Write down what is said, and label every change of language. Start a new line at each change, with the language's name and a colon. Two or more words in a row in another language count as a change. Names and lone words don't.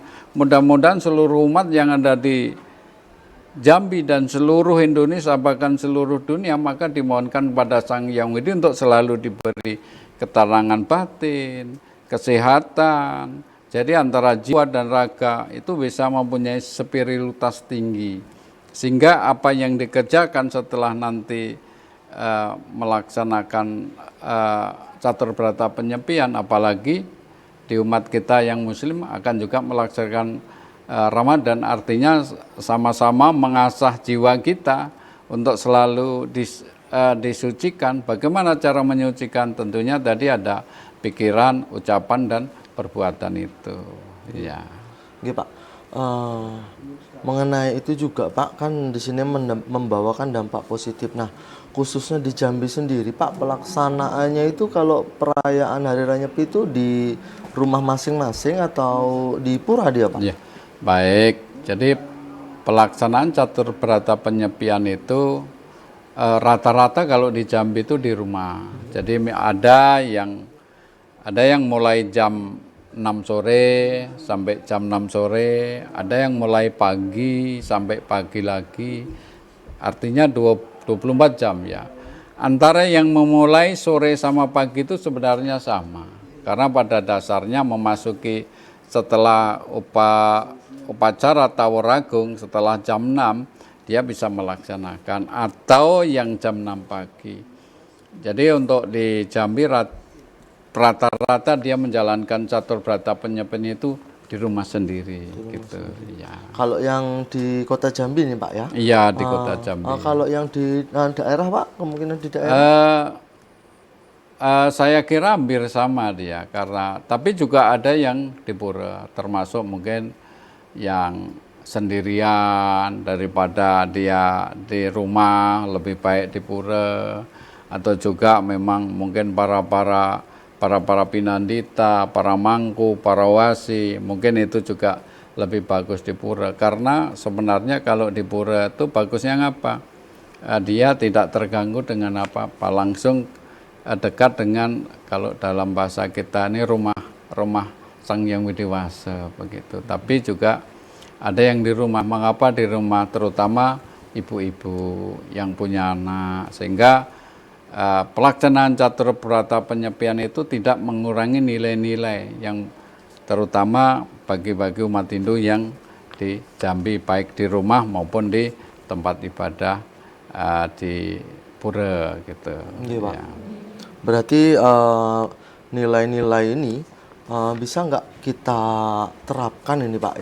Indonesian: Mudah-mudahan seluruh umat yang ada di Jambi dan seluruh Indonesia, bahkan seluruh dunia, maka dimohonkan kepada Sang Hyang Widi untuk selalu diberi keterangan batin, kesehatan. Jadi antara jiwa dan raga itu bisa mempunyai spiritualitas tinggi. Sehingga apa yang dikerjakan setelah nanti melaksanakan catur berata penyepian, apalagi di umat kita yang muslim akan juga melaksanakan Ramadan, artinya sama-sama mengasah jiwa kita untuk selalu disucikan. Bagaimana cara menyucikan? Tentunya tadi ada pikiran, ucapan, dan perbuatan itu. Ya. Oke, Pak. Mengenai itu juga, Pak, kan di sini membawakan dampak positif. Nah, khususnya di Jambi sendiri, Pak, pelaksanaannya itu kalau perayaan Hari Raya Nyepi itu di rumah masing-masing atau di pura dia, Pak? Ya. Baik, jadi pelaksanaan catur berata penyepian itu rata-rata kalau di Jambi itu di rumah. Jadi ada yang mulai jam 6 6 sore sampai jam 6 sore, ada yang mulai pagi sampai pagi lagi, artinya 24 jam ya. Antara yang memulai sore sama pagi itu sebenarnya sama, karena pada dasarnya memasuki setelah upacara Tawur Agung setelah jam 6 dia bisa melaksanakan, atau yang jam 6 pagi. Jadi untuk di Jambi rata-rata dia menjalankan catur berata penyepian itu di rumah sendiri gitu ya. Kalau yang di Kota Jambi nih Pak ya? Iya, di Kota Jambi. Kalau yang di daerah Pak, kemungkinan di daerah? Saya kira hampir sama dia, karena tapi juga ada yang di pura, termasuk mungkin yang sendirian daripada dia di rumah, lebih baik di pura, atau juga memang mungkin para pinandita, para mangku, para wasi, mungkin itu juga lebih bagus di pura. Karena sebenarnya kalau di pura itu bagusnya ngapa? Dia tidak terganggu dengan apa-apa, langsung dekat dengan, kalau dalam bahasa kita ini rumah Sang Hyang Widiwasa begitu. Tapi juga ada yang di rumah. Mengapa di rumah? Terutama ibu-ibu yang punya anak, sehingga pelaksanaan catur berata penyepian itu tidak mengurangi nilai-nilai yang terutama bagi umat Hindu yang di Jambi, baik di rumah maupun di tempat ibadah di pura gitu. Iya, Pak. Ya. Berarti nilai-nilai ini bisa nggak kita terapkan ini Pak?